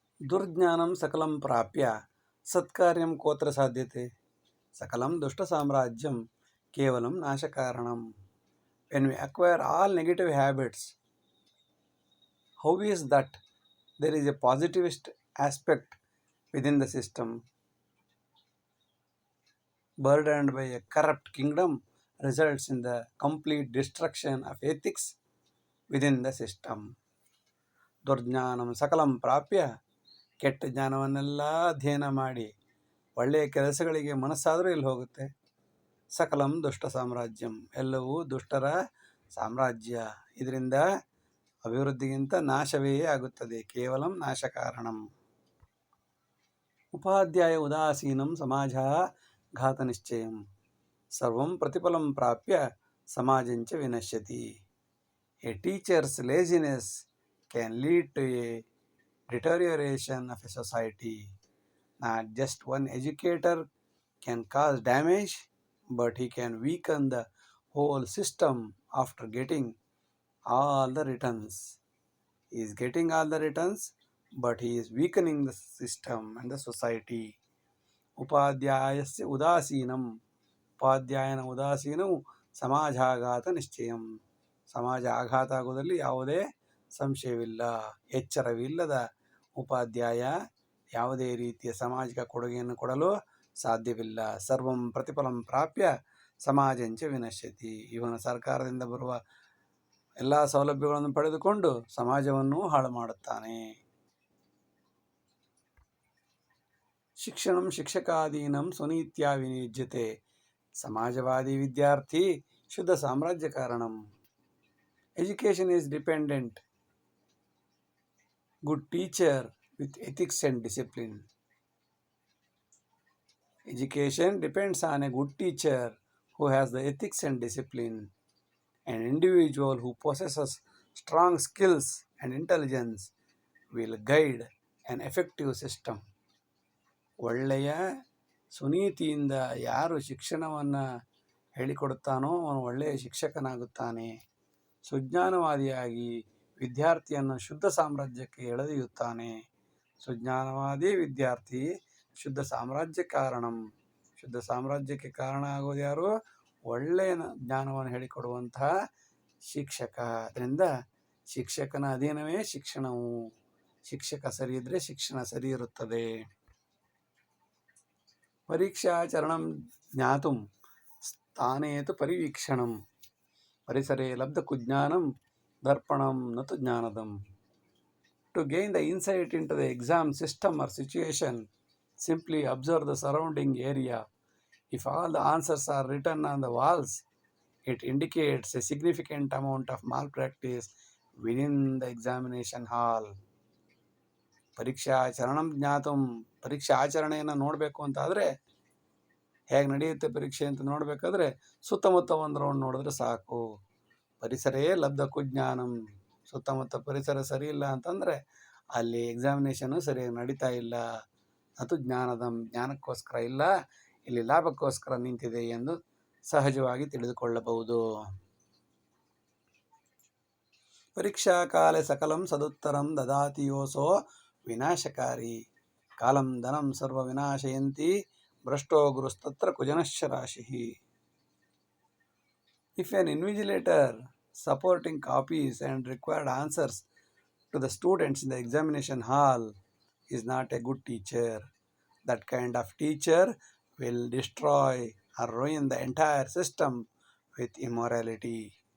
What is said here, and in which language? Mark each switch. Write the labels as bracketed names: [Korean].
[Sanskrit] ದುರ್ಜ್ಞಾನಂ ಸಕಲಂ ಪ್ರಾಪ್ಯ ಸತ್ಕಾರ್ಯಂ ಕೋತ್ರ ಸಾಧ್ಯತೆ. ಸಕಲಂ ದುಷ್ಟ ಸಾಮ್ರಾಜ್ಯಂ ಕೇವಲಂ ನಾಶಕಾರಣಂ. [English] When we acquire all negative habits, how is that there is a positivist aspect within the system? Burdened by a corrupt kingdom results in the complete destruction of ethics within the system. [Sanskrit] ದುರ್ಜ್ಞಾನಂ ಸಕಲಂ ಪ್ರಾಪ್ಯ. [Kannada] ಕೆಟ್ಟ ಜ್ಞಾನವನ್ನೆಲ್ಲ ಅಧ್ಯಯನ ಮಾಡಿ ಒಳ್ಳೆಯ ಕೆಲಸಗಳಿಗೆ ಮನಸ್ಸಾದರೂ ಎಲ್ಲಿ ಹೋಗುತ್ತೆ? [Sanskrit] ಸಕಲಂ ದುಷ್ಟ ಸಾಮ್ರಾಜ್ಯಂ. [Kannada] ಎಲ್ಲವೂ ದುಷ್ಟರ ಸಾಮ್ರಾಜ್ಯ. ಇದರಿಂದ ಅಭಿವೃದ್ಧಿಗಿಂತ ನಾಶವೇ ಆಗುತ್ತದೆ. [Sanskrit] ಕೇವಲಂ ನಾಶಕಾರಣಂ. ಉಪಾಧ್ಯಾಯ ಉದಾಸೀನಂ ಸಮಾಜ ಘಾತ ನಿಶ್ಚಯಂ. ಸರ್ವಂ ಪ್ರತಿಫಲಂ ಪ್ರಾಪ್ಯ ಸಮಾಜಂಚ ವಿನಶ್ಯತಿ. [English] A teachers laziness can lead to a deterioration of a society. Not just one educator can cause damage, but he can weaken the whole system after getting all the returns. He is getting all the returns, but he is weakening the system and the society. [Sanskrit] ಉಪಾಧ್ಯಾಯಸ್ಯ ಉದಾಸೀನಂ. [Kannada] ಉಪಾಧ್ಯಾಯನ ಉದಾಸೀನವು ಸಮಾಜಾಘಾತ ನಿಶ್ಚಯಂ. ಸಮಾಜ ಆಘಾತ ಆಗುವುದರಲ್ಲಿ ಯಾವುದೇ ಸಂಶಯವಿಲ್ಲ. ಎಚ್ಚರವಿಲ್ಲದ ಉಪಾಧ್ಯಾಯ ಯಾವುದೇ ರೀತಿಯ ಸಾಮಾಜಿಕ ಕೊಡುಗೆಯನ್ನು ಕೊಡಲು ಸಾಧ್ಯವಿಲ್ಲ. [Sanskrit] ಸರ್ವಂ ಪ್ರತಿಫಲಂ ಪ್ರಾಪ್ಯ ಸಮಾಜಂಚ ವಿನಶ್ಯತಿ. [Kannada] ಇವನು ಸರ್ಕಾರದಿಂದ ಬರುವ ಎಲ್ಲ ಸೌಲಭ್ಯಗಳನ್ನು ಪಡೆದುಕೊಂಡು ಸಮಾಜವನ್ನು ಹಾಳು ಮಾಡುತ್ತಾನೆ. [Sanskrit] ಶಿಕ್ಷಣಂ ಶಿಕ್ಷಕಾದೀನಂ ಸ್ವನೀತ್ಯ ವಿನಿಯುಜ್ಯತೆ. ಸಮಾಜವಾದಿ ವಿದ್ಯಾರ್ಥಿ ಶುದ್ಧ ಸಾಮ್ರಾಜ್ಯ ಕಾರಣಂ. [English] Education is dependent. Good teacher with ethics and discipline. Education depends on a good teacher who has the ethics and discipline. An individual who possesses strong skills and intelligence will guide an effective system. [Kannada] ಒಳ್ಳೆಯ ಸುನೀತಿಯಿಂದ ಯಾರು ಶಿಕ್ಷಣವನ್ನು ಹೇಳಿಕೊಡುತ್ತಾನೋ ಅವನು ಒಳ್ಳೆಯ ಶಿಕ್ಷಕನಾಗುತ್ತಾನೆ. ಸುಜ್ಞಾನವಾದಿಯಾಗಿ ವಿದ್ಯಾರ್ಥಿಯನ್ನು ಶುದ್ಧ ಸಾಮ್ರಾಜ್ಯಕ್ಕೆ ಎಳೆದೊಯ್ಯುತ್ತಾನೆ. [Sanskrit] ಸುಜ್ಞಾನವಾದಿ ವಿದ್ಯಾರ್ಥಿ ಶುದ್ಧ ಸಾಮ್ರಾಜ್ಯ ಕಾರಣಂ. [Kannada] ಶುದ್ಧ ಸಾಮ್ರಾಜ್ಯಕ್ಕೆ ಕಾರಣ ಆಗೋದು ಯಾರು? ಒಳ್ಳೆಯ ಜ್ಞಾನವನ್ನು ಹೇಳಿಕೊಡುವಂತಹ ಶಿಕ್ಷಕ. ಅದರಿಂದ ಶಿಕ್ಷಕನ ಅಧೀನವೇ ಶಿಕ್ಷಣವು. ಶಿಕ್ಷಕ ಸರಿ ಇದ್ದರೆ ಶಿಕ್ಷಣ ಸರಿ ಇರುತ್ತದೆ. [Sanskrit] ಪರೀಕ್ಷಾಚರಣಂ ಜ್ಞಾತುಂ ಸ್ಥಾನೇತು ಪರಿವೀಕ್ಷಣಂ. ಪರಿಸರೇ ಲಬ್ಧಕುಜ್ಞಾನಂ ದರ್ಪಣಂ ನತು ಜ್ಞಾನದಂ. [English] To gain the insight into the exam system or situation, simply observe the surrounding area. If all the answers are written on the walls, it indicates a significant amount of malpractice within the examination hall. [Sanskrit] ಪರೀಕ್ಷಾ ಚರಣಂ ಜ್ಞಾತಂ. [Kannada] ಪರೀಕ್ಷಾ ಆಚರಣೆಯನ್ನು ನೋಡಬೇಕು ಅಂತಾದರೆ ಹೇಗೆ ನಡೆಯುತ್ತೆ ಪರೀಕ್ಷೆ ಅಂತ ನೋಡಬೇಕಾದ್ರೆ ಸುತ್ತಮುತ್ತ ಒಂದು ರೌಂಡ್ ನೋಡಿದ್ರೆ ಸಾಕು. [Sanskrit] ಪರಿಸರೇ ಲಬ್ಧ ಕುಜ್ಞಾನಂ. [Kannada] ಸುತ್ತಮುತ್ತ ಪರಿಸರ ಸರಿ ಇಲ್ಲ ಅಂತಂದರೆ ಅಲ್ಲಿ ಎಕ್ಸಾಮಿನೇಷನು ಸರಿಯಾಗಿ ನಡೀತಾ ಇಲ್ಲ. ಅದು ಜ್ಞಾನದಂ. ಜ್ಞಾನಕ್ಕೋಸ್ಕರ ಇಲ್ಲ, ಇಲ್ಲಿ ಲಾಭಕ್ಕೋಸ್ಕರ ನಿಂತಿದೆ ಎಂದು ಸಹಜವಾಗಿ ತಿಳಿದುಕೊಳ್ಳಬಹುದು. [Sanskrit] ಪರೀಕ್ಷಾ ಕಾಲೆ ಸಕಲಂ ಸದುತ್ತರಂ ದದಾತಿ ಯೋಸೋ ವಿನಾಶಕಾರಿ. ಕಾಲಂ ಧನಂ ಸರ್ವ ವಿನಾಶಯಂತಿ ಭ್ರಷ್ಟೋ ಗುರುಸ್ತತ್ರ ಕುಜನಶ್ಚ ರಾಶಿ. [English] If an invigilator supporting copies and required answers to the students in the examination hall is not a good teacher, that kind of teacher will destroy or ruin the entire system with immorality.